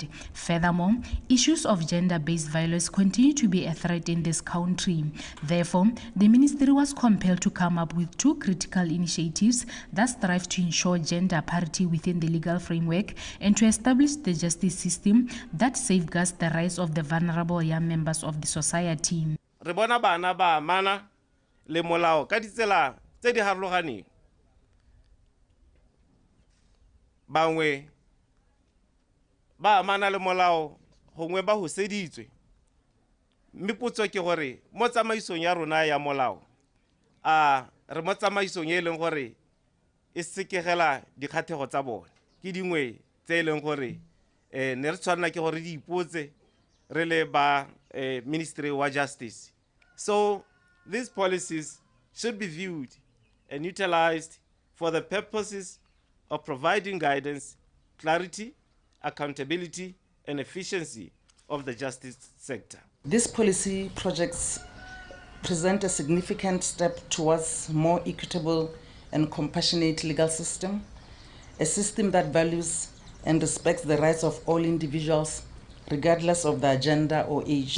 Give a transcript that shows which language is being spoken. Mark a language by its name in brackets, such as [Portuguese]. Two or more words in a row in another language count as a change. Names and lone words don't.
[English] Furthermore, issues of gender-based violence continue to be a threat in this country. Therefore, the ministry was compelled to come up with 2 critical initiatives that strive to ensure gender parity within the legal framework and to establish the justice system that safeguards the rights of the vulnerable young members of the society. [Tswana] Re bona bana ba amana le molao ka ditsela tse di harologaneng. Bangwe ba amana le molao gongwe ba go seditswe mme potso ke gore mo tsamaisong ya rona ya molao re mo tsamaisong e leng gore e sekegela dikgathego tsa bone ke dingwe tse e leng gore ne re tshwanela ke gore di ipotse re le ba Ministry wa Justice. [English] So these policies should be viewed and utilized for the purposes of providing guidance, clarity, accountability, and efficiency of the justice sector. These policy projects present a significant step towards more equitable and compassionate legal system, a system that values and respects the rights of all individuals, regardless of their gender or age.